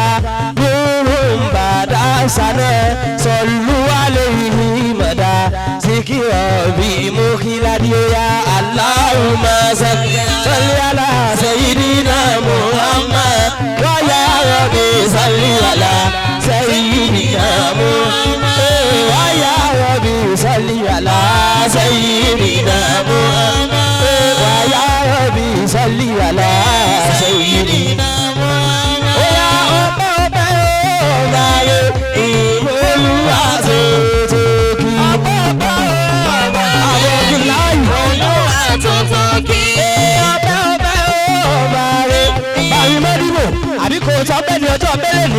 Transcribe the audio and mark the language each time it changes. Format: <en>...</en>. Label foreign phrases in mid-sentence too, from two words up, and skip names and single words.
<ar>نور بدا سنا صلوا عليه مدى ذكره بمخلد يا اللهم صل على سيدنا محمد ويا رب صل على سيدنا محمد ويا رب صل على سيدنا محمد ويا رب صل على سيدنا محمد.</ar> <yo>oya ọpẹ́ ọpẹ́ ọ̀gáre ìmọ̀lúwà tó tó kí. ọpẹ́ ọpẹ́ àbọ̀kùnláyì olúwa tó tó kí. ọpẹ́ ọpẹ́ ọ̀gáre bàmí Mádìbò àbí kò tó ọpẹ́ ní ọjọ́ bẹ́lẹ̀ ni.</yo>